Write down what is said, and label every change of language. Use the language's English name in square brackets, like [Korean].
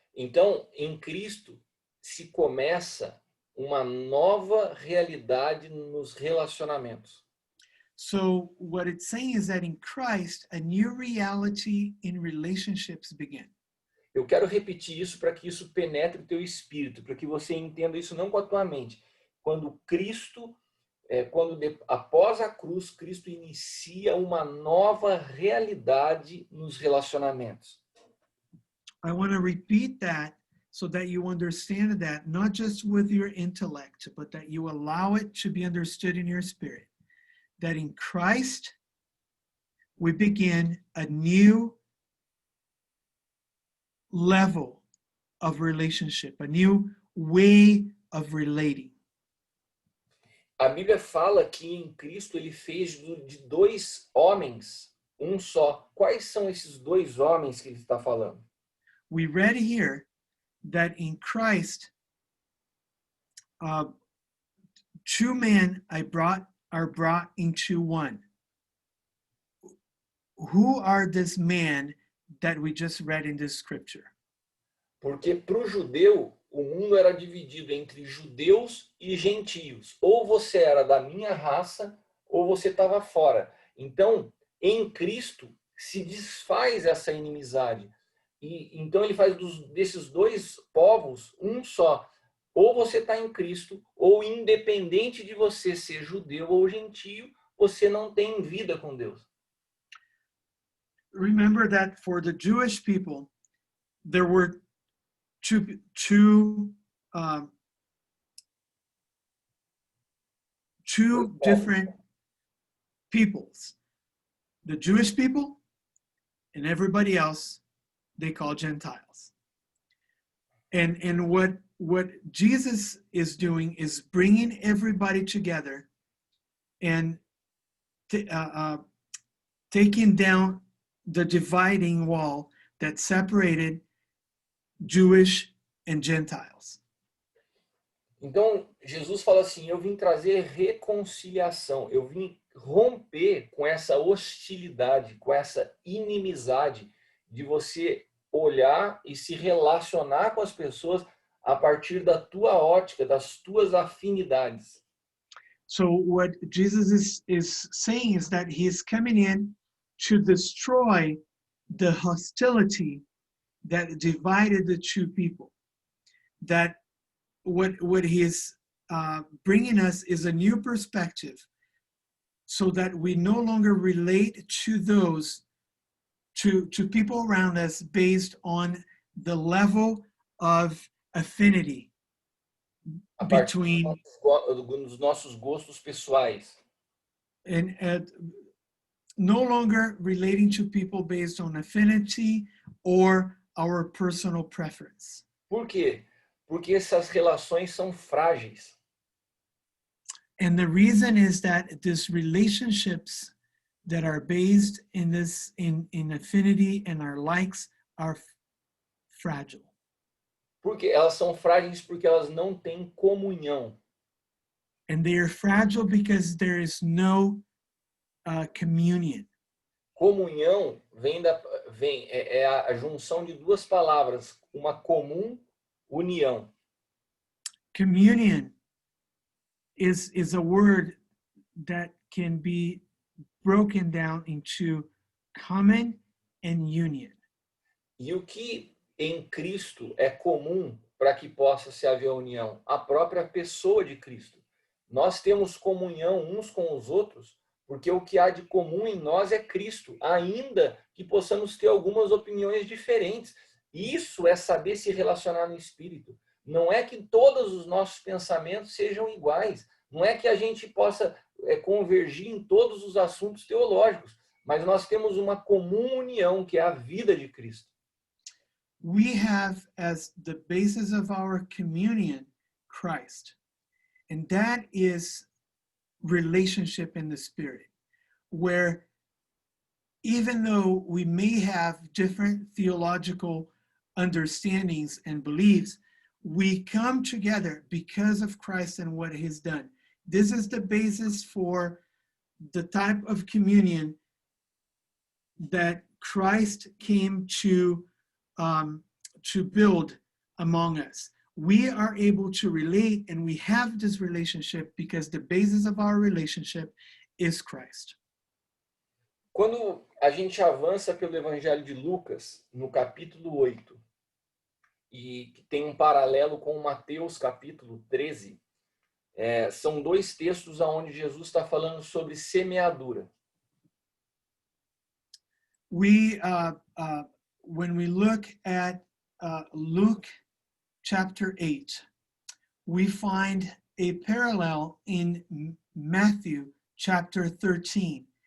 [Portuguese] Então, em Cristo se começa uma nova realidade nos relacionamentos. [English] So what it's saying is that in Christ, a new reality in relationships begin. [Portuguese] Eu quero repetir isso para que isso penetre o teu espírito, para que você entenda isso não com a tua mente. Quando Cristo, após a cruz, Cristo inicia uma nova realidade nos relacionamentos. [English] I want to repeat that so that you understand that not just with your intellect, but that you allow it to be understood in your spirit. That in Christ, we begin a new level of relationship, a new way of relating. [Portuguese] A Bíblia fala que em Cristo ele fez de dois homens um só. Quais são esses dois homens que ele está falando? [English] We read here that in Christ, two men are brought into one. Who are this man that we just read in this scripture? [Portuguese] Porque para o judeu, o mundo era dividido entre judeus e gentios. Ou você era da minha raça, ou você estava fora. Então, em Cristo, se desfaz essa inimizade. E então ele faz desses dois povos um só. Ou você está em Cristo, ou independente de você ser judeu ou gentio, você não tem vida com Deus. [English] Remember that for the Jewish people, there were two different peoples. The Jewish people and everybody else they call Gentiles. And what Jesus is doing is bringing everybody together and taking down the dividing wall that separated Jewish and Gentiles. [Portuguese] Então, Jesus fala assim, eu vim trazer reconciliação, eu vim romper com essa hostilidade, com essa inimizade de você olhar e se relacionar com as pessoas a partir da tua ótica, das tuas afinidades. [English] So what Jesus is saying is that he is coming in to destroy the hostility that divided the two people. That what he is bringing us is a new perspective, so that we no longer relate to those to people around us based on the level of affinity [Portuguese] a partir [English] between [Portuguese] dos nossos gostos pessoais. [English] and no longer relating to people based on affinity or our personal preference. [Portuguese] Por quê? Porque essas relações são frágeis. [English] And the reason is that these relationships that are based in this in affinity and our likes are fragile. [Portuguese] Porque elas são frágeis porque elas não têm comunhão. [English] And they are fragile because there is no communion. [Portuguese] Comunhão é a junção de duas palavras, uma comum união. [English] Communion is a word that can be broken down into common and union. [Portuguese] E o que em Cristo é comum para que possa se haver união? A própria pessoa de Cristo. Nós temos comunhão uns com os outros porque o que há de comum em nós é Cristo, ainda que possamos ter algumas opiniões diferentes. Isso é saber se relacionar no Espírito. Não é que todos os nossos pensamentos sejam iguais. Não é que a gente possa convergir em todos os assuntos teológicos. Mas nós temos uma comum união, que é a vida de Cristo. [English] We have as the basis of our communion Christ. And that is relationship in the Spirit, where even though we may have different theological understandings and beliefs, we come together because of Christ and what he's done. This is the basis for the type of communion that Christ came to build among us. We are able to relate, and we have this relationship because the basis of our relationship is Christ. [Portuguese] Quando a gente avança pelo Evangelho de Lucas, no capítulo 8, e que tem um paralelo com Mateus, capítulo 13, são dois textos onde Jesus está falando sobre semeadura. [English] When we look at Luke chapter 8, we find a parallel in Matthew chapter 13.